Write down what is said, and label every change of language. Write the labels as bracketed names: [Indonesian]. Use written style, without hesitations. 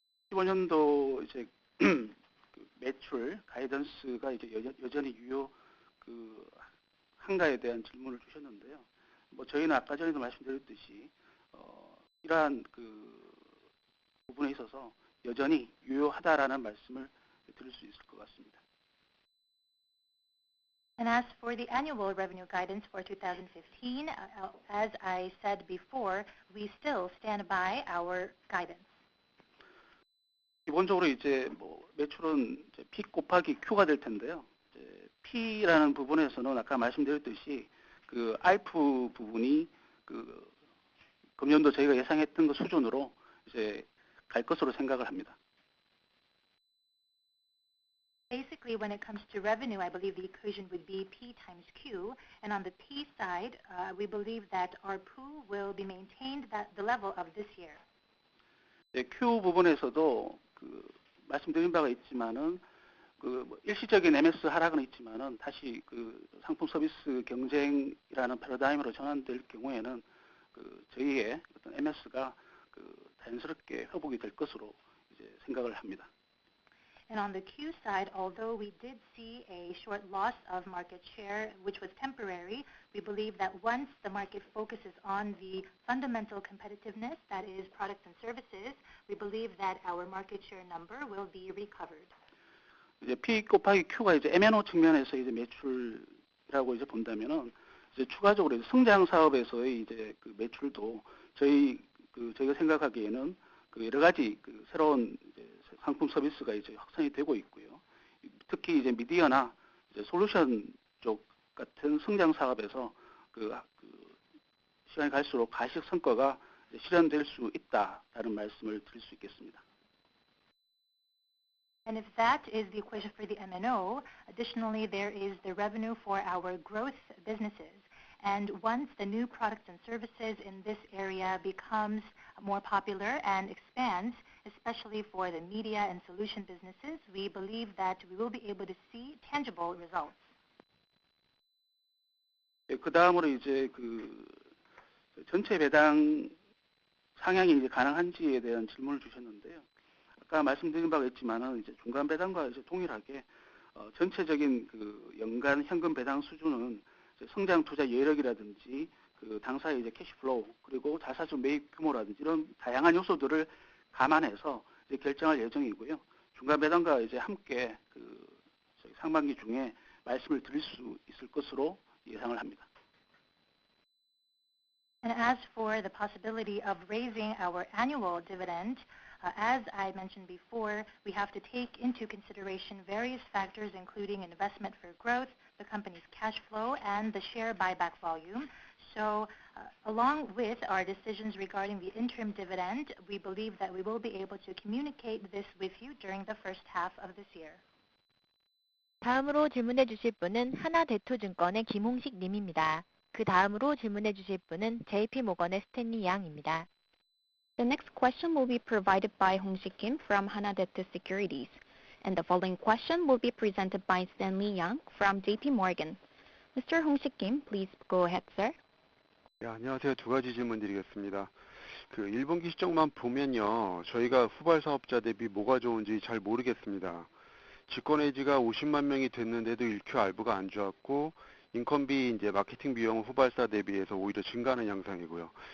[Korean] 15년도 이제 매출 가이던스가 이제 여전히 한가에 대한 질문을 주셨는데요. 뭐 저희는 아까 전에도 말씀드렸듯이 이러한 부분에 있어서 여전히 유효하다라는 말씀을 드릴 수 있을 것 같습니다. [English] And as for the annual revenue guidance for 2015, as I said before, we still stand by our guidance. [Korean] 기본적으로 이제 뭐 매출은 이제 P 곱하기 Q가 될 텐데요. 이제 P라는 부분에서는 아까 말씀드렸듯이 ARPU 부분이 금년도 저희가 예상했던 그 수준으로 이제 갈 것으로 생각을 합니다. [English] Basically, when it comes to revenue, I believe the equation would be P times Q. And on the P side, we believe that ARPU will be maintained at the level of this year. [Korean] 네, Q 부분에서도 말씀드린 바가 있지만은 일시적인 MS 하락은 있지만은 다시 상품 서비스 경쟁이라는 패러다임으로 전환될 경우에는 저희의 어떤 MS가 자연스럽게 회복이 될 것으로 이제 생각을 합니다. [English] And on the Q side, although we did see a short loss of market share, which was temporary, we believe that once the market focuses on the fundamental competitiveness, that is products and services, we believe that our market share number will be recovered. [Korean] 이제 P 곱하기 Q가 이제 MNO 측면에서 이제 매출이라고 이제 본다면은 이제 추가적으로 이제 성장 사업에서의 이제 매출도 저희가 생각하기에는 여러 가지 새로운 이제 상품 서비스가 이제 확산이 되고 있고요. 특히 이제 미디어나 이제 솔루션 쪽 같은 성장 사업에서 시간이 갈수록 가시적 성과가 실현될 수 있다라는 말씀을 드릴 수 있겠습니다. [English] And if that is the equation for the MNO, additionally, there is the revenue for our growth businesses. And once the new products and services in this area becomes more popular and expands, especially for the media and solution businesses, we believe that we will be able to see tangible results. [Korean] 그 다음으로 이제 전체 배당 상향이 이제 가능한지에 대한 질문을 주셨는데요. 아까 말씀드린 바가 있지만은 이제 중간 배당과 이제 동일하게 전체적인 연간 현금 배당 수준은 성장 투자 여력이라든지 당사의 이제 캐시플로우 그리고 자사주 매입 규모라든지 이런 다양한 요소들을 감안해서 이제 결정할 예정이고요. 중간 배당과 이제 함께 상반기 중에 말씀을 드릴 수 있을 것으로 예상을 합니다. [English] And as for the possibility of raising our annual dividend, as I mentioned before, we have to take into consideration various factors, including investment for growth, the company's cash flow, and the share buyback volume. So along with our decisions regarding the interim dividend, we believe that we will be able to communicate this with you during the first half of this year. [Korean] 다음으로 질문해 주실 분은 하나대투증권의 김홍식 님입니다. 그 다음으로 질문해 주실 분은 JP모건의 스탠리 양입니다. [English] The next question will be provided by Hong-sik Kim from Hana Daetu Securities. And the following question will be presented by Stanley Yang from JP Morgan. Mr. Hong-sik Kim, please go ahead, sir. [Korean] 네, 안녕하세요. 두 가지 질문 드리겠습니다. 1분기 실적만 보면요. 저희가 후발 사업자 대비 뭐가 좋은지 잘 모르겠습니다. 직권 해지가 50만 명이 됐는데도 1Q 알부가 안 좋았고 인건비 이제 마케팅 비용 후발사 대비해서 오히려 증가하는 양상이고요.